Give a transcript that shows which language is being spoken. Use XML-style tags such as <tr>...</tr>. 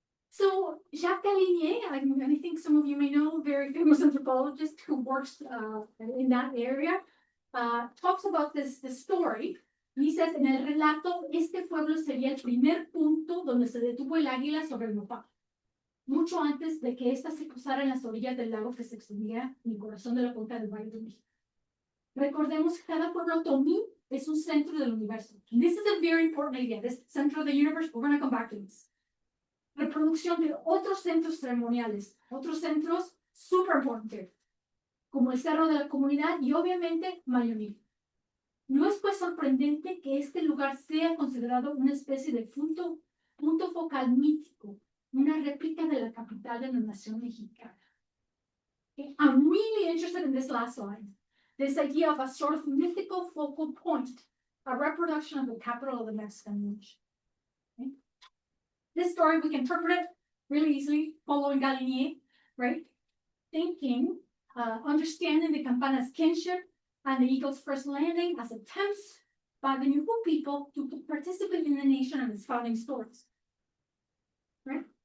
<en>So Jacques Galinier, I think some of you may know, very famous anthropologist who works in that area, talks about this story. He says,</en> <es>en el relato, este pueblo sería el primer punto donde se detuvo el águila sobre el nopal, mucho antes de que ésta se cruzara en las orillas del lago que se extendía en el corazón de la punta del Valle de México. Recordemos que cada pueblo otomí es un centro del universo.</es> <en>And this is a very important idea, this center of the universe. We're going to come back to this.</en> <es>Reproducción de otros centros ceremoniales, otros centros super importantes, como el Cerro de la Comunidad y obviamente Mayoní. No es pues sorprendente que este lugar sea considerado una especie de punto focal mítico una réplica de la capital de la nación mexicana.</es> <en>Okay? I'm really interested in this last slide. This idea of a sort of mythical focal point, a reproduction of the capital of the Mexican nation. Okay? This story, we can interpret it really easily, following Galinier, right? Thinking, understanding the Campana's kinship and the Eagle's first landing as attempts by the Nuhu people to participate in the nation and its founding stories. Right?</en>